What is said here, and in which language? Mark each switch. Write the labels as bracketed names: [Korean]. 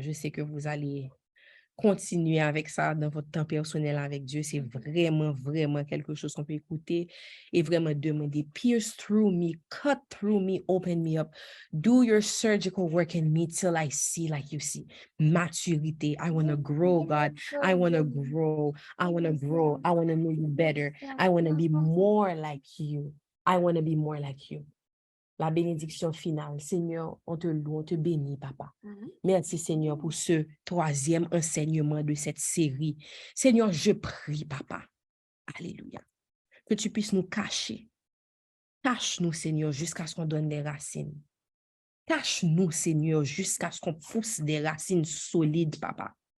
[French] Je sais que vous allez continuer avec ça dans votre temps personnel avec Dieu. C'est vraiment, vraiment quelque chose qu'on peut écouter et vraiment demander. [English] Pierce through me, cut through me, open me up. Do your surgical work in me till I see like you see. Maturité. I want to grow, God. I want to grow. I want to grow. I want to know you better. I want to be more like you. I want to be more like you. [French] La bénédiction finale. Seigneur, on te loue, on te bénit, papa. Merci, Seigneur, pour ce troisième enseignement de cette série. Seigneur, je prie, papa. Alléluia. Que tu puisses nous cacher. Cache-nous, Seigneur, jusqu'à ce qu'on donne des racines. Cache-nous, Seigneur, jusqu'à ce qu'on pousse des racines solides, papa.